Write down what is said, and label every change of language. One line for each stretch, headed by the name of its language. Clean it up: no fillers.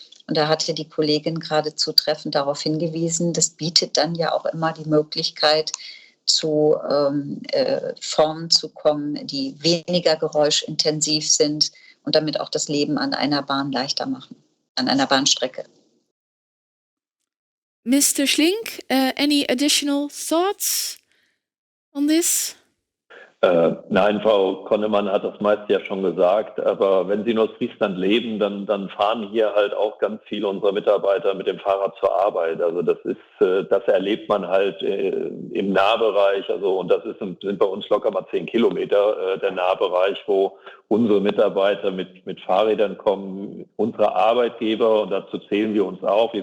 German: Und da hatte die Kollegin gerade zutreffend darauf hingewiesen, das bietet dann ja auch immer die Möglichkeit, zu Formen zu kommen, die weniger geräuschintensiv sind und damit auch das Leben an einer Bahn leichter machen, an einer Bahnstrecke.
English: Mr. Schlink, any additional thoughts on this?
German: Nein, Frau Konnemann hat das meiste ja schon gesagt, aber wenn Sie in Ostfriesland leben, dann fahren hier halt auch ganz viele unserer Mitarbeiter mit dem Fahrrad zur Arbeit. Also das erlebt man halt im Nahbereich, und das sind bei uns locker mal 10 Kilometer der Nahbereich, wo unsere Mitarbeiter mit Fahrrädern kommen, unsere Arbeitgeber, und dazu zählen wir uns auch.